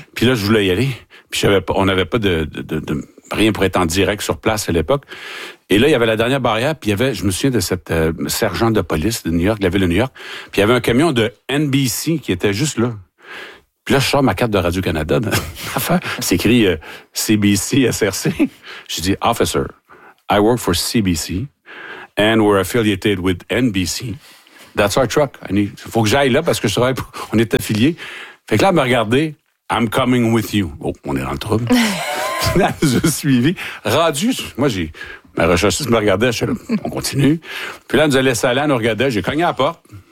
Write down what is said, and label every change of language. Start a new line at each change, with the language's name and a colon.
French: Puis là, je voulais y aller. Puis on n'avait pas de rien pour être en direct sur place à l'époque. Et là, il y avait la dernière barrière. Puis il y avait, je me souviens de cette sergent de police de New York, de la ville de New York. Puis il y avait un camion de NBC qui était juste là. Puis là, je sors ma carte de Radio-Canada. C'est écrit CBC, SRC. Je dis,
English: officer, I work for CBC. And we're affiliated with NBC. That's our truck.
French: Il faut que j'aille là parce que je travaille pour... On est affiliés. Fait que là, elle m'a regardé.
English: I'm coming with you.
French: Oh, on est dans le trouble. Là, je suis suivi. Rendu, moi, j'ai... Ma recherchiste me regardait. Je suis là, on continue. Puis là, elle nous a laissé aller. Elle nous regardait. J'ai cogné à la porte.